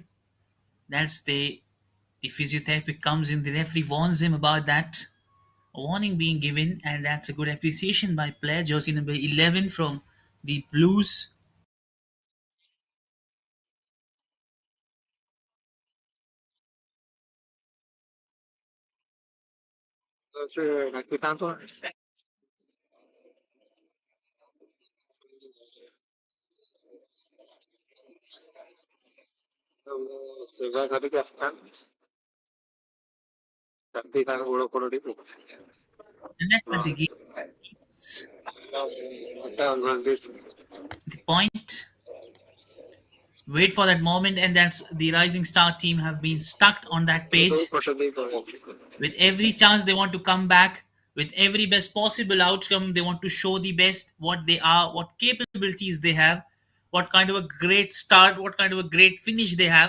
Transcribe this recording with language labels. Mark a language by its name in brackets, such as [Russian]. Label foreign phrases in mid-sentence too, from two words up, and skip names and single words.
[English] That's the physiotherapy comes in. The referee warns him about that. A warning being given, and that's a good appreciation by player jersey number 11 from the Blues. [Odia] ସେ ଡାକିଥାନ୍ତୁ ସେବା କରିକି ଆସିଥାନ୍ତି ସେମିତି ତାଙ୍କ ଗୋଡ଼ ଫୋଡ଼ ଟିକେ [English] And that's what the game is. The point. Wait for that moment, and that's the Rising Star team have been stuck on that page. With every chance they want to come back, with every best possible outcome, they want to show the best what they are, what capabilities they have, what kind of a great start, what kind of a great finish they have.